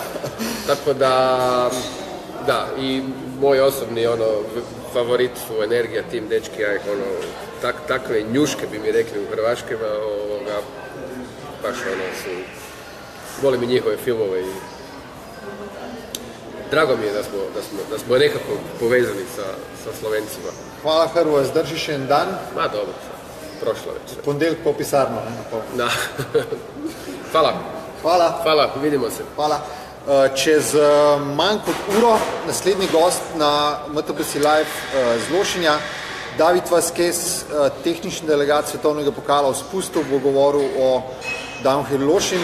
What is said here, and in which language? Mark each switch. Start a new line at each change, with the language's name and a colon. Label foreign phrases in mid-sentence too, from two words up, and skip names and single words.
Croatian: Tako da, i moj osobni favorit su Energija, tim dečki, ja ih takve njuške bi mi rekli u Hrvaškima, baš su, volim i njihove filmove i drago mi je da smo nekako povezani sa Slovencima.
Slovenian: Hvala Hrvoje, zdržiš en dan.
Croatian: Ma dobro, prošlo već.
Slovenian: Ponedeljek po pisarno. Da. Hvala. Hvala, vidimo se. Hvala. Čez manj kot uro naslednji gost na MTBC Live z Lošinja, David Vazquez, tehnični delegat svetovnega pokala v spustu, bo govoril o Downhill Lošin.